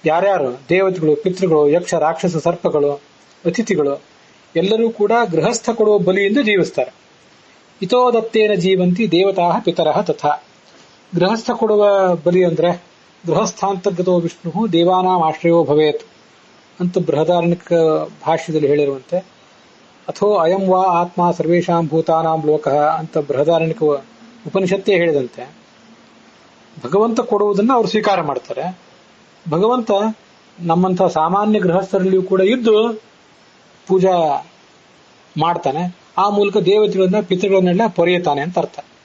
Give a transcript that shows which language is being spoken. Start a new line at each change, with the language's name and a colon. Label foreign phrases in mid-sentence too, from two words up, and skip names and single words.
Kannada: ಯಾರ್ಯಾರು ದೇವತೆಗಳು, ಪಿತೃಗಳು, ಯಕ್ಷ, ರಾಕ್ಷಸ, ಸರ್ಪಗಳು, ಅತಿಥಿಗಳು ಎಲ್ಲರೂ ಕೂಡ ಗೃಹಸ್ಥ ಕೊಡುವ ಬಲಿಯಿಂದ ಜೀವಿಸ್ತಾರೆ.
Sanskrit: ಇತೋ ದತ್ತೇನ ಜೀವಂತಿ ದೇವತಾ ಪಿತರಃ ತಥಾ.
Kannada: ಗೃಹಸ್ಥ ಕೊಡುವ ಬಲಿ ಅಂದ್ರೆ
Sanskrit: ಗೃಹಸ್ಥಾಂತರ್ಗತೋ ವಿಷ್ಣು ದೇವಾನಾಂ ಆಶ್ರಯೋ ಭವೇತ್
Kannada: ಅಂತ ಬೃಹದಾರಣ್ಯಕ ಭಾಷ್ಯದಲ್ಲಿ ಹೇಳಿರುವಂತೆ,
Sanskrit: ಅಥೋ ಅಯಂ ವಾ ಆತ್ಮ ಸರ್ವೇಷಾಂ ಭೂತಾನಾಂ ಲೋಕಃ
Kannada: ಅಂತ ಬೃಹದಾರಣ್ಯಕ ಉಪನಿಷತ್ತೇ ಹೇಳಿದಂತೆ ಭಗವಂತ ಕೊಡುವುದನ್ನು ಅವರು ಸ್ವೀಕಾರ ಮಾಡ್ತಾರೆ. ಭಗವಂತ ನಮ್ಮಂಥ ಸಾಮಾನ್ಯ ಗೃಹಸ್ಥರಲ್ಲಿಯೂ ಕೂಡ ಇದ್ದು ಪೂಜಾ ಮಾಡ್ತಾನೆ. ಆ ಮೂಲಕ ದೇವತೆಗಳನ್ನ ಪಿತೃಗಳನ್ನೆಲ್ಲ ಪೊರೆಯುತ್ತಾನೆ ಅಂತ ಅರ್ಥ.